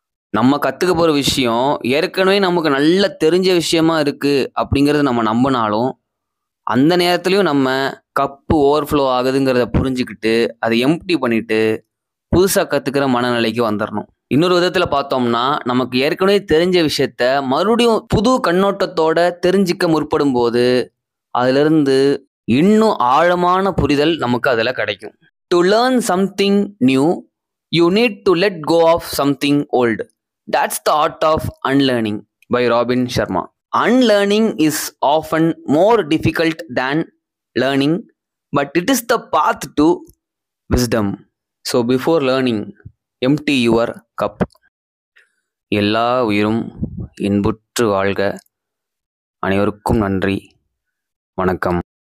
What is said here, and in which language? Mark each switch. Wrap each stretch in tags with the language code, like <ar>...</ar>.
<ta>நம்ம கற்றுக்க போகிற விஷயம் ஏற்கனவே நமக்கு நல்லா தெரிஞ்ச விஷயமா இருக்குது அப்படிங்கிறத நம்ம நம்பினாலும் அந்த நேரத்துலையும் நம்ம கப்பு ஓவர்ஃப்ளோ ஆகுதுங்கிறத புரிஞ்சுக்கிட்டு அதை எம்ப்டி பண்ணிட்டு புதுசாக கற்றுக்கிற மனநிலைக்கு வந்துடணும். இன்னொரு விதத்தில் பார்த்தோம்னா நமக்கு ஏற்கனவே தெரிஞ்ச விஷயத்த மறுபடியும் புது கண்ணோட்டத்தோட தெரிஞ்சிக்க முற்படும் போது அதிலிருந்து இன்னும் ஆழமான புரிதல் நமக்கு அதில் கிடைக்கும்.</ta> <en>To learn something new, you need to let go of something old. That's the art of unlearning by Robin Sharma. Unlearning is often more difficult than learning, but it is the path to wisdom. So before learning, empty your cup.</en> <ta>எல்லா உயிரும் இன்புற்று வாழ்க. அனைவருக்கும் நன்றி. வணக்கம்.</ta>